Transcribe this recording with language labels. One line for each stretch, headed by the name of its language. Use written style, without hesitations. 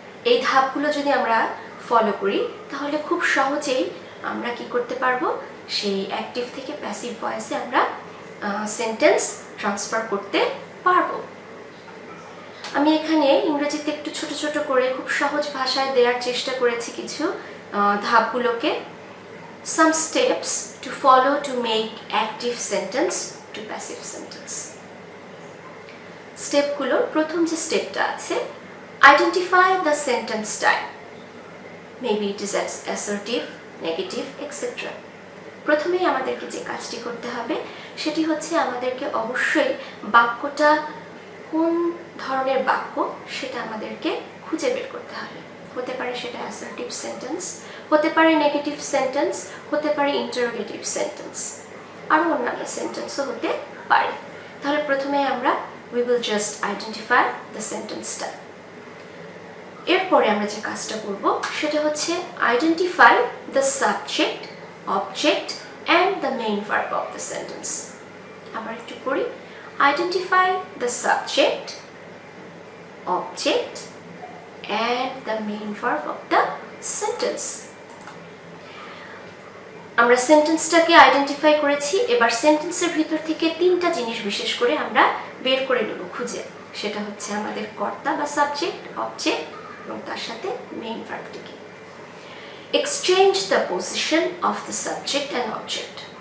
Bangla: এই ধাপগুলো যদি আমরা ফলো করি তাহলে খুব সহজেই আমরা কি করতে পারবো, সেই অ্যাক্টিভ থেকে প্যাসিভ ভয়েসে আমরা সেন্টেন্স ট্রান্সফার করতে পারবো। আমি এখানে ইংরেজিতে একটু ছোট ছোট করে খুব সহজ ভাষায় দেওয়ার চেষ্টা করেছি কিছু ধাপগুলোকে।
English: Some steps to follow to make active sentence to passive sentence.
Bangla: স্টেপগুলোর প্রথম যে স্টেপটা আছে,
English: identify the sentence style. Maybe it is assertive, negative, etc.
Bangla: প্রথমেই আমাদেরকে যে কাজটি করতে হবে সেটি হচ্ছে আমাদেরকে অবশ্যই বাক্যটা কোন ধরনের বাক্য সেটা আমাদেরকে খুঁজে বের করতে হবে। হতে পারে সেটা অ্যাসার্টিভ সেন্টেন্স, হতে পারে নেগেটিভ সেন্টেন্স, হতে পারে ইন্টারোগেটিভ সেন্টেন্স, আরও অন্যান্য সেন্টেন্সও হতে পারে। তাহলে প্রথমে আমরা
English: we will just identify the sentence style.
Bangla: এরপরে আমরা যে কাজটা করব সেটা হচ্ছে
English: identify the subject, object and the main verb of the sentence.
Bangla: আবার একটু করি,
English: identify the subject, object and the main verb of the sentence.
Bangla: আমরা সেন্টেন্সটাকে আইডেন্টিফাই করেছি। এবার সেন্টেন্সের ভিতর থেকে তিনটা জিনিস বিশেষ করে আমরা বের করে নেব খুঁজে। সেটা হচ্ছে আমাদের কর্তা বা সাবজেক্ট, অবজেক্ট এবং তার সাথে main ভার্বটিকে।
English: Exchange the position of the subject and object.